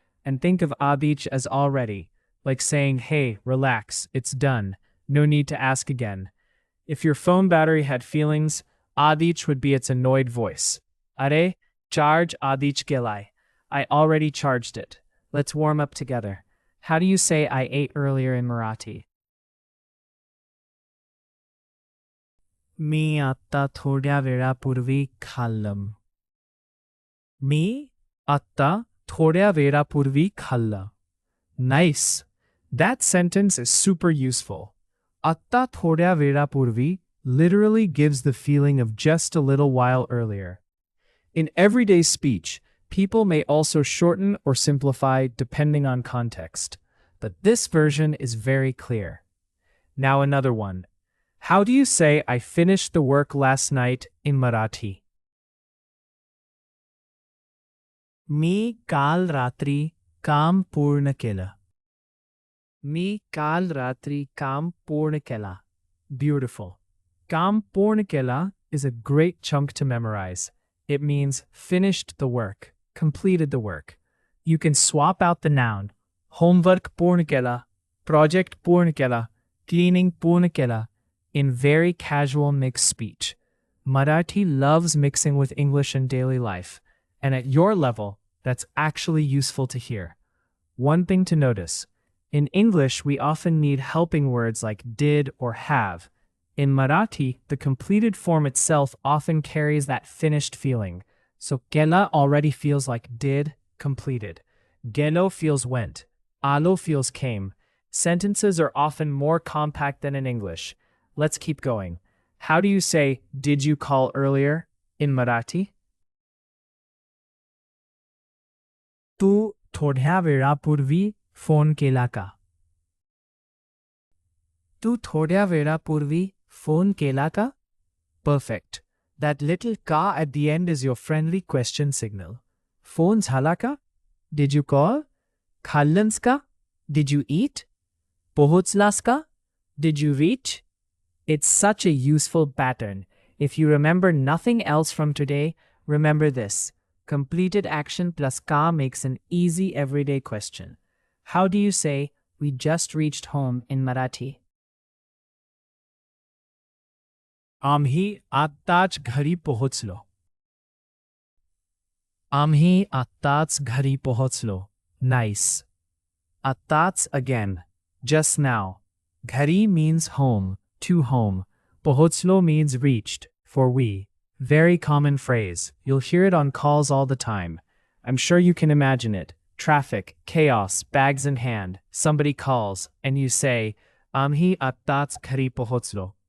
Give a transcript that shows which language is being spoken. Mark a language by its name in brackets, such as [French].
[English] And think of adich as already, like saying, hey, relax, it's done, no need to ask again. If your phone battery had feelings, adich would be its annoyed voice. [Marathi] Are, charge adich gelai. [English] I already charged it. Let's warm up together. How do you say I ate earlier in Marathi? [Marathi] मी आत्ता थोड्या वेळापूर्वी खाल्लं. मी आत्ता थोड्या वेळापूर्वी खाल्लं. [English] Nice. That sentence is super useful. [Marathi] Atta थोड्या वेळापूर्वी [English] literally gives the feeling of just a little while earlier. In everyday speech, people may also shorten or simplify depending on context, but this version is very clear. Now another one. How do you say I finished the work last night in Marathi? मी काल रात्री काम पूर्ण केलं. मी काल रात्री काम पूर्ण केलं. Beautiful. [Marathi] Kam पूर्ण केलं [English] is a great chunk to memorize. It means finished the work, completed the work. You can swap out the noun. [Marathi] Homework पूर्ण केला, project पूर्ण केला, [English] cleaning पूर्ण केला in very casual mixed speech. Marathi loves mixing with English in daily life, and at your level, that's actually useful to hear. One thing to notice. In English, we often need helping words like did or have. In Marathi, the completed form itself often carries that finished feeling. So kela already feels like did, completed. Gelo feels went. Alo feels came. Sentences are often more compact than in English. Let's keep going. How do you say, did you call earlier in Marathi? [Marathi] तू थोड्या वेळापूर्वी phone केला का? तू थोड्या वेळापूर्वी phone केला का? [English] Perfect. That little ka at the end is your friendly question signal. [Marathi] Phone झाला का? [English] Did you call? [Marathi] खाल्लंस का? [English] Did you eat? [Marathi] पोहोचलास का? [English] Did you reach? It's such a useful pattern. If you remember nothing else from today, remember this. Completed action plus ka makes an easy everyday question. How do you say, we just reached home in Marathi? [Marathi] आम्ही आत्ताच घरी पोहोचलो. आम्ही आत्ताच घरी पोहोचलो. [English] Nice. Attats again. Just now. घरी means home, to home. Pohochlo means reached, for we. Very common phrase. You'll hear it on calls all the time. I'm sure you can imagine it. Traffic, chaos, bags in hand. Somebody calls, and you say, [Marathi] Amhi attats घरी pohochlo.